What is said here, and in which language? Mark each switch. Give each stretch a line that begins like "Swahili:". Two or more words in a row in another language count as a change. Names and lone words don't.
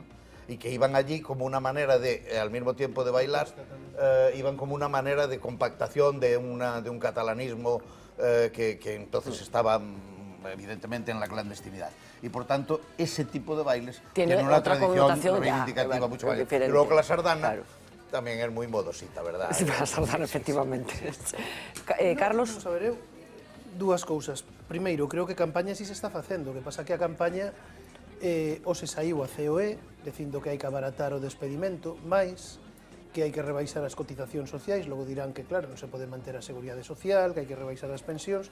Spanish: Y que iban allí como una manera de, al mismo tiempo de bailar, iban como una manera de compactación de un catalanismo que entonces estaba evidentemente en la clandestinidad. Y por tanto, ese tipo de bailes tiene una tradición reivindicativa mucho más. Y luego que la sardana también es muy modosita, ¿verdad? Sí, la sardana, efectivamente. Carlos?
Galician: Vamos a ver, dúas cousas. Primeiro, creo que campaña si se está facendo, que pasa que a campaña hoxe saiu a COE dicindo que hai que abaratar o despedimento, máis que hai que rebaixar as cotizacións sociais, logo dirán que, claro, non se pode manter a seguridade social, que hai que rebaixar as pensións.